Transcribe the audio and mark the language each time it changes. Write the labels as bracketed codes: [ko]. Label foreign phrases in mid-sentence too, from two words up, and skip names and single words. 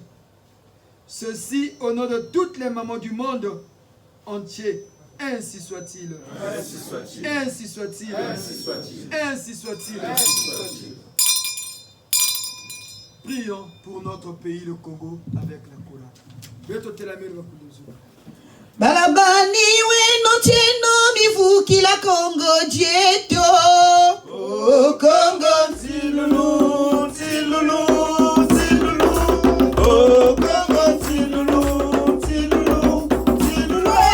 [fr] Ceci au nom de toutes les mamans du monde entier. Ainsi soit-il. Ainsi soit-il. Ainsi soit-il. Ainsi soit-il. Ainsi soit-il. Ainsi soit-il. Prions pour notre pays, le Congo, avec la Kola. [kg] Balabani weno cheno mivuki la Congo dieto. Oh Congo tilulu, tilulu, tilulu. Oh Congo tilulu, tilulu, tilulu.